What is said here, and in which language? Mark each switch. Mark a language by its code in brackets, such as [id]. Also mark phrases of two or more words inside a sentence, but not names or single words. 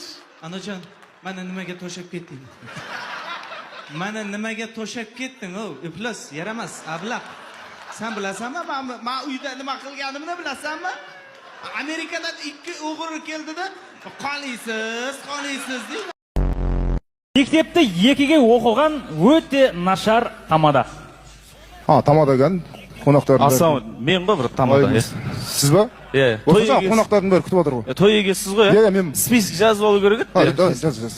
[uz] Anajon, mana nimaga to'shab ketding? Mana nimaga to'shab ketding, o? Iflos, yaramas, ablaq. Sen bilasanmi, men uyda nima qilganimni bilasanmi? Amerikadan ikki o'g'ri keldida, qoniysiz deydi. [kk] Мектепте екіге оқыған өте нашар тамада. Тамада екен. Қонақтардың Асан, мен ба бір тамада. Сіз ба? Иә. Қонақтардың бәрі күтіп отыр ғой. Той егесіз ғой, иә? Мен список жазып алу керек еді. Жаз.